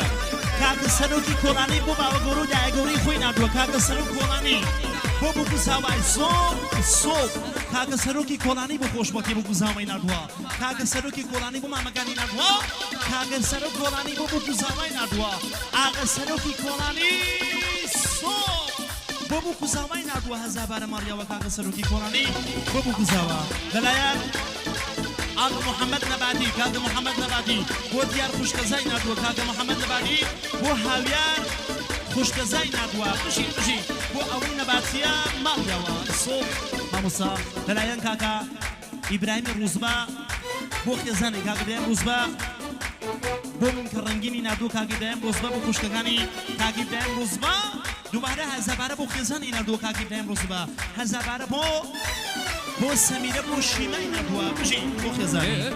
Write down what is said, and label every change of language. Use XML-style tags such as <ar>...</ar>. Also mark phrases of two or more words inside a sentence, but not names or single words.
<ckb>کاکە سەرۆکی کۆڵانی بۆ باوە گەورە و دایەگەوری خۆی نردووە کاکە سەرۆک کۆڵانی بۆ بۆگوزاوای سۆ کاکە سەرۆکی کۆڵانی بۆ خۆشبەتی بۆگوزاوای نردووە کاکە سەرۆکی کۆڵانی بۆ مامەکانی نردووە کاکە سەرۆک کۆڵانی بۆ بۆگوزاوای نردووە ئاغا سەرۆکی کۆڵانی سۆ بۆ بۆگوزاوای نردووە هەزابارە ماڕیاوە کاکە سەرۆکی کۆڵانی بۆ بۆگوزاوە لەلایەن آقا محمد نباتی کاکە محمد نباتی بۆ دیار خوشکەزای نردووە کاکە محمد نباتی بۆ هاویار خوشکەزای نردووە بژی بۆ ئەوەی نەباتیە ماڵیاوە سۆ مامۆستا لەلایەن کاکە ئیبراهیمی ڕوزبا بۆ خێزانی کاکە ئیبراهیم ڕوزبا بۆ منکە ڕەنگینی نردووە کاکە ئیبراهیم ڕوزبا بۆ خوشکەکانی کاکە ئیبراهیم ڕوزبا دووبارە هەزابارە بۆ خێزانی نردووە کاکە ئیبراهیم ڕوزبا هەزابارە بۆ سەمیرە بۆ شیمای نردووە بژی بۆ خێزانی</ckb>